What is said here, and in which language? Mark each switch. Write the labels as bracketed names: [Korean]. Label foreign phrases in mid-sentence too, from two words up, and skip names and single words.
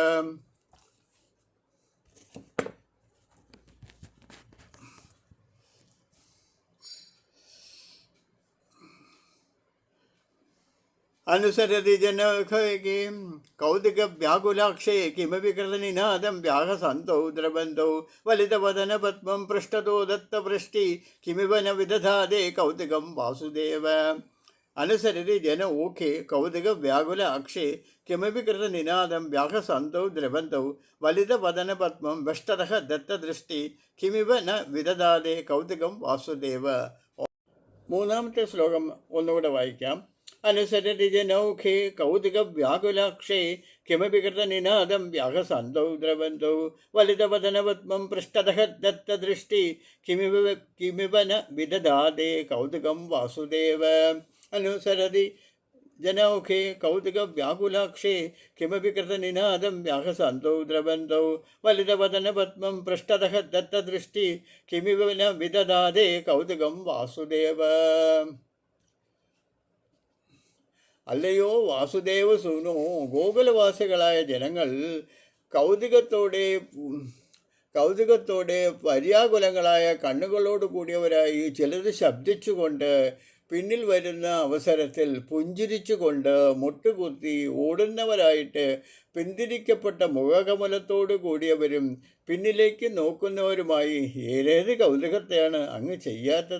[Sanskrit] अनुसरति जनौखे कौतुकव्याकुलाक्षे किमपि कृतनिनादं व्याहसन्तौ द्रवन्तौ वलितवदनपद्मं पृष्ठतो दत्तपृष्टि किमिव न विदधादे कौतुकं वासुदेव. अनुसरति जन ऊखे कौतुकव्याकुलाक्षे किमपि कृतनिनादं व्याहसन्तौ द्रवन्तौ वलितवदनपद्मं पृष्ठतः दत्तदृष्टि किमिव न विदधादे कौतुकं वासुदेव. [Malayalam] മൂന്നാമത്തെ ശ്ലോകം ഒന്നുകൂടെ വായിക്കാം. [Sanskrit] അനുസരതി ജനൗഖേ കൗതുകവ്യാകുലാക്ഷേ കിമപി കൃതനിനാദം വ്യാഹസന്തൗ ദ്രവന്തൗ വലിതവദനപദ്മം പൃഷ്ഠതഃ ദത്തദൃഷ്ടി കിമിവ ന വിദധാദേ കൗതുകം വാസുദേവ. അനുസരതി जनौखे कौतुकव्याकुलाक्षे किमपि कृतनिनादं व्याहसन्तौ द्रवन्तौ वलितवदनपद्मं पृष्ठतः दत्तदृष्टि किमिव न विदधादे कौतुकं वासुदेव. [Malayalam] അല്ലയോ വാസുദേവ സൂനോ, ഗോകുലവാസികളായ ജനങ്ങൾ കൗതുകത്തോടെ പര്യാകുലങ്ങളായ കണ്ണുകളോട് കൂടിയവരായി ചിലത് ശബ്ദിച്ചുകൊണ്ട് പിന്നിൽ വരുന്ന അവസരത്തിൽ പുഞ്ചിരിച്ചുകൊണ്ട് മുട്ടുകുത്തി ഓടുന്നവരായിട്ട് പിന്തിരിക്കപ്പെട്ട മുഖകമലത്തോടു കൂടിയവരും പിന്നിലേക്ക് നോക്കുന്നവരുമായി ഏതേത് കൗതുകത്തെയാണ് അങ്ങ് ചെയ്യാത്തത്?